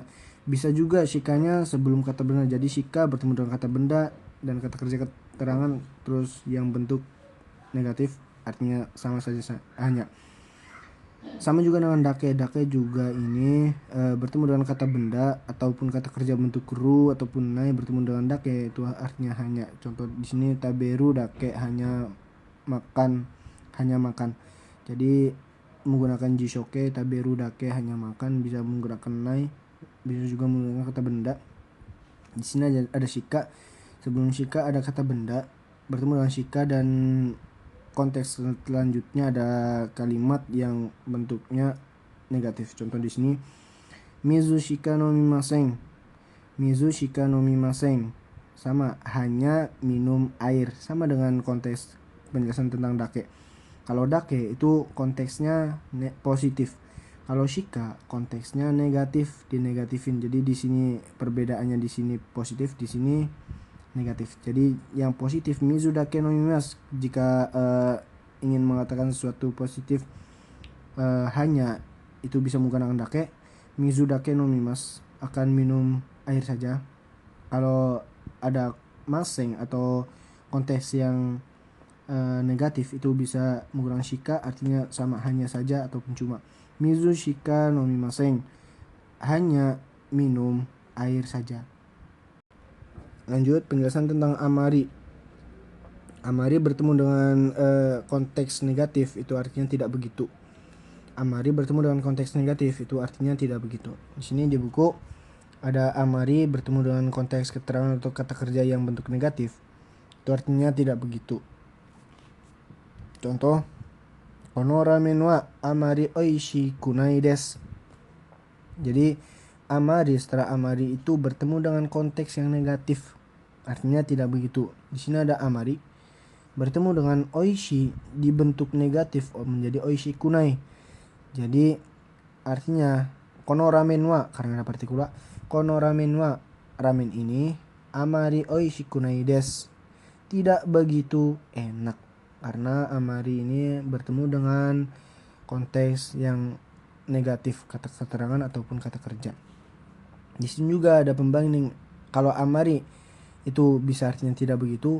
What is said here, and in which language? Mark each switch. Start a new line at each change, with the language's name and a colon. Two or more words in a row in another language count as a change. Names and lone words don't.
Indonesian: Bisa juga shikanya sebelum kata benda, jadi shika bertemu dengan kata benda dan kata kerja keterangan terus yang bentuk negatif, artinya sama saja hanya. Sama juga dengan dake. Dake juga ini bertemu dengan kata benda ataupun kata kerja bentuk ru ataupun nai bertemu dengan dake, itu artinya hanya. Contoh di sini
Japanese: 食べるだけ,
Indonesian: hanya makan. Jadi menggunakan jishoke,
Japanese: 食べるだけ
Indonesian: hanya makan, bisa menggunakan nai, bisa juga menggunakan kata benda. Di sini ada shika, sebelum shika ada kata benda bertemu dengan shika, dan konteks selanjutnya ada kalimat yang bentuknya negatif. Contoh di sini
Japanese: 水しか飲みません、水しか飲みません,
Indonesian: sama, hanya minum air, sama dengan konteks penjelasan tentang dake. Kalau dake itu konteksnya positif, kalau shika konteksnya negatif, dinegatifin. Jadi di sini perbedaannya, di sini positif, di sini negatif. Jadi yang positif
Japanese: 水だけ飲みます,
Indonesian: jika ingin mengatakan sesuatu positif, hanya, itu bisa menggunakan dake.
Japanese: 水だけ飲みます,
Indonesian: akan minum air saja. Kalau ada maseng atau konteks yang negatif, itu bisa menggunakan shika, artinya sama, hanya saja ataupun cuma.
Japanese: 水しか飲みません,
Indonesian: hanya minum air saja. Lanjut penjelasan tentang amari. Amari bertemu dengan konteks negatif, itu artinya tidak begitu. Amari bertemu dengan konteks negatif, itu artinya tidak begitu. Di sini di buku ada amari bertemu dengan konteks keterangan atau kata kerja yang bentuk negatif, itu artinya tidak begitu. Contoh,
Japanese: この ラーメン は あまり おいしくない です.
Indonesian: Jadi amari, setelah amari itu bertemu dengan konteks yang negatif, artinya tidak begitu. Di sini ada amari bertemu dengan oishi di bentuk negatif, menjadi
Japanese: おいしくない.
Indonesian: Jadi artinya
Japanese: この ラーメン は,
Indonesian: karena ada partikula,
Japanese: この ラーメン は,
Indonesian: ramen ini,
Japanese: あまり おいしくない です,
Indonesian: tidak begitu enak. Karena amari ini bertemu dengan konteks yang negatif, kata keterangan ataupun kata kerja. Di sini juga ada pembanding. Kalau amari itu bisa artinya tidak begitu.